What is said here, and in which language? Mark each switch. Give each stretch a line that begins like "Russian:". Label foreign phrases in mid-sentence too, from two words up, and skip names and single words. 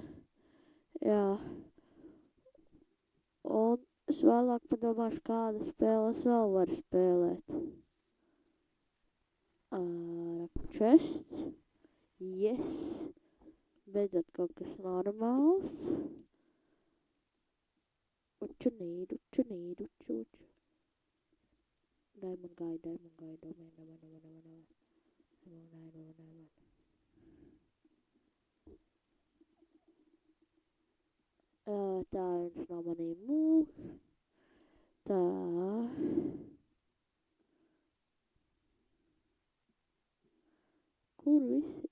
Latvian: Jā. Un es vēlāk padomāšu, kādas spēles vēl var spēlēt. Chests. Yes. Beidzot kaut kas normāls.
English: What you need. Diamond guy.
Latvian: Tā viņš no manīm mūk. Tā. Kur visi?